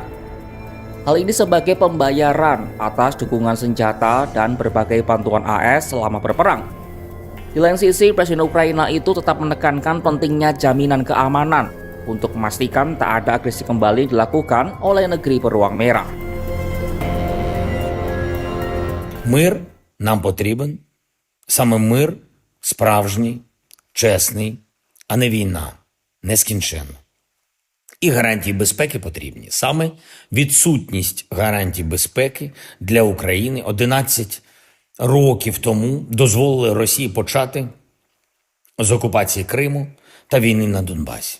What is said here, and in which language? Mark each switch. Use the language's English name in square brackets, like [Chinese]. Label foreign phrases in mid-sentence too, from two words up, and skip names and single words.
[Indonesian] Hal ini sebagai pembayaran atas dukungan senjata dan berbagai bantuan AS selama berperang. Di lain sisi, Presiden Ukraina itu tetap menekankan pentingnya jaminan keamanan untuk memastikan tak ada agresi kembali dilakukan oleh negeri beruang merah. [Ukrainian] Мир нам потрібен, саме мир справжній, чесний, а не війна, нескінченна. І гарантії безпеки потрібні. Саме відсутність гарантій безпеки для України 11 років тому дозволили Росії почати з окупації Криму та війни на Донбасі.